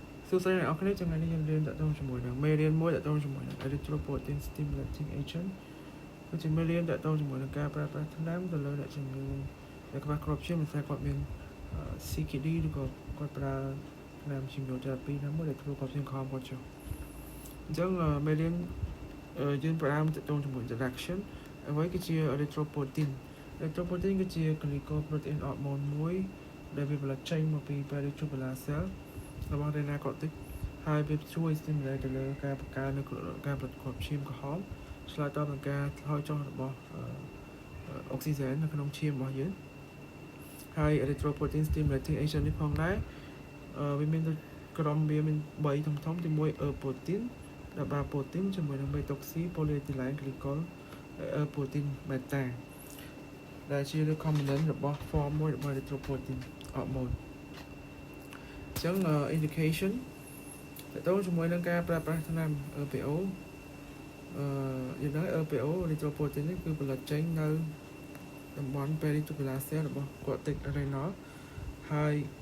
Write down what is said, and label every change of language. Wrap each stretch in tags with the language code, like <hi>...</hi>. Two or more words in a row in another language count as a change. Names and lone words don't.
<km>សួស្តីអ្នកនរគ្នាថ្ងៃនេះយើងរៀនតាក់ទងជាមួយនឹងមេរៀនមួយតាក់ទងជាមួយនឹង</km> <en>erythropoietin stimulating agent</en> <km>គឺជាមេរៀនតាក់ទងជាមួយនឹងការប្រើប្រាស់ថ្នាំទៅលើអ្នកជំងឺដែលខ្វះគ្រាប់ឈាមមិនថាគាត់មាន CKD ឬក៏គាត់ ប្រើថ្នាំ chemotherapy ណាមួយដែលធ្វើគ្រាប់ឈាមខំគាត់ចុះអញ្ចឹងមេរៀនយើងប្រើតាក់ទងជាមួយ introduction អ្វីគឺជា erythropoietin គឺជា</km> <en>glycoprotein hormone</en> <km>មួយដែលវាផលិតចេញមកពី peritubular cell របស់</km> <en>renal cortex</en> <km>ហើយវាជួយ stimulate ទៅលើការបង្កើននៅការផលិតគ្រាប់ឈាមក្រហមឆ្លើយតបនឹងការថ យចុះរបស់អុកស៊ីហ្សែននៅក្នុងឈាមរបស់យើងហើយ</km> <en>erythropoietin stimulating agent</en> <km>នេះផងដែរវាមានក្រុម វាមាន3ធំៗទី1 euprotein ដែលប្រើ protein ជាមួយនឹង</km> <en>methoxy polyethylene glycol protein beta</en> <km>ដែលជា recombinant របស់ form មួយរបស់</km> <en>erythropoietin hormone</en> <km>អញ្ចឹង indication តើតើជាមួយនឹងការប្រើប្រាស់ថ្នាំ EPO យើងដឹង</km> <en>EPO erythropoietin</en> <km>នេះគឺផលិតចេញនៅតំបន់</km> <en>peritubular cell</en> <km>របស់</km> <en>cortex renal</en> <km>ហើយ</km>